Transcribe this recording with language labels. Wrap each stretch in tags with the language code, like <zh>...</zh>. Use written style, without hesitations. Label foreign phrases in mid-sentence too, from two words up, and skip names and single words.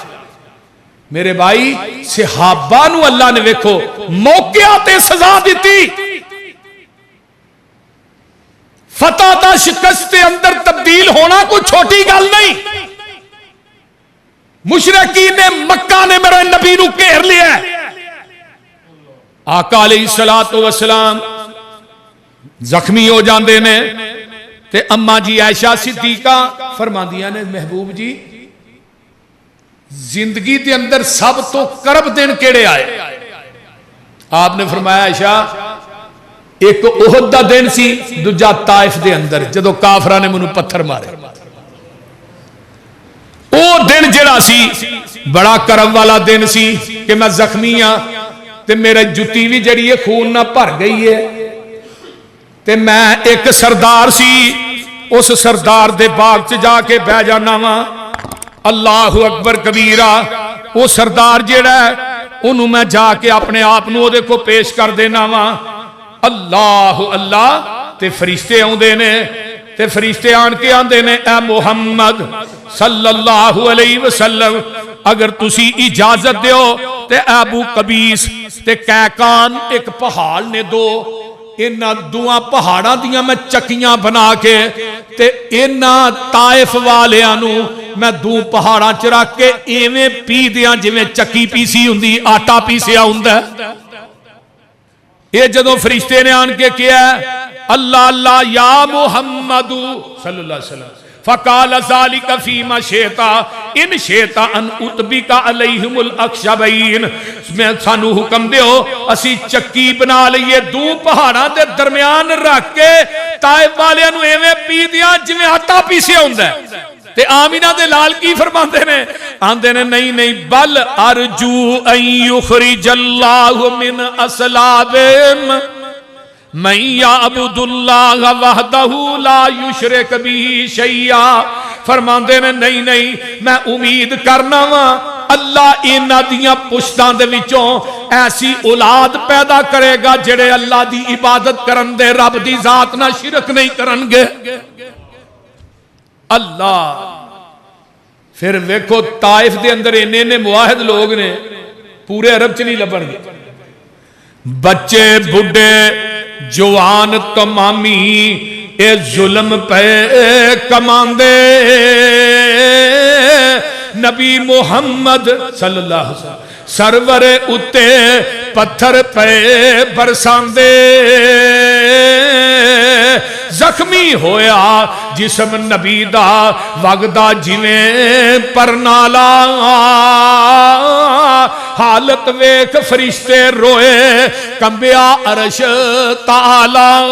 <pa>میرے بھائی صحابہ نو اللہ نے ویکھو موقع تے سزا دیتی، فتح تا شکست کے اندر تبدیل ہونا کوئی چھوٹی گل نہیں۔ مشرکین نے مکہ نے میرے نبی نو گھیر لیا، آقا</pa> <ar>علیہ السلام</ar> <pa>زخمی ہو جاندے نے، تے اماں جی عائشہ صدیقہ فرماندیاں نے محبوب جی زندگی دے اندر سب تو کرب دن کیڑے آئے؟ آپ نے فرمایا عائشہ ایک احد دا دن سی، دوجا طائف دے اندر جدو کافرہ نے منو پتھر مارے، او دن جڑا سی بڑا کرم والا دن سی کہ میں زخمی ہاں تے میرا جتی بھی جڑی ہے خون نہ بھر گئی ہے، تے میں ایک سردار سی، اوس سردار دے باغ چ جاکے بہہ جانا وا.</pa> <ar>الله أكبر كبيرا.</ar> <pa>وو سردار جیہڑا ہے اُنہوں نے میں جاکے اپنے آپ نوں اوہدے کو پیش کر دینا وا. اللہ اللہ تے فرشتے آؤندے نے، تے فرشتے آن کے آندے نے، اے محمد</pa> <ar>صلى الله عليه وسلم</ar> <pa>اگر تسی اجازت دیو تے ابو قبیس تے قعیقعان ایک پہاڑ نے دو، انہاں دواں پہاڑاں دیاں میں چکیاں بنا کے تے انہاں طائف والیاں نوں میں دو پہاڑاں چ رکھ کے اینویں پی دیاں جیویں چکی پیسی ہندی، آٹا پیسیا ہندا. یہ جدوں فرشتے نے آن کے کیہا</pa> <ar>الله الله يا محمد صلى الله عليه وسلم فقال ذلك فيما شئت إن شئت أن أطبق عليهم الأخشبين.</ar> <pa>میں سانوں حکم دیو اسی چکی بنا لئیے دو پہاڑاں دے درمیان رکھ کے طائف والیاں نوں ایویں پی دیاں جیویں آٹا پیسیا ہندا. تے آمنہ دے لال کی فرماندے نے، آندے نے نہیں نہیں</pa> <ar>بل أرجو أن يخرج الله من أصلابهم من يعبد الله وحده لا يشرك به شيئا.</ar> <pa>فرماندے نے نہیں نہیں میں امید کرنا وا اللہ انہاں دیاں پشتاں دے وچوں ایسی اولاد پیدا کرے گا جیہڑے اللہ دی عبادت کرن دے رب دی ذات نال شرک نہیں کرن گے. اللہ فیر ویکھو طائف دے اندر انے انے موحد لوک نے، پورے عرب چ نہیں لبھن گے. بچے بڈھے جوان تمامی ایہ ظلم پے کماندے. نبی محمد</pa> <ar>صلى الله عليه وسلم</ar> <pa>سرور اتے پتھر پے برساندے. زخمی ہویا جسم نبی دا وگدا جیویں پرنالہ. حالت ویکھ فرشتے روئے کمبیا عرش تعالیٰ.</pa>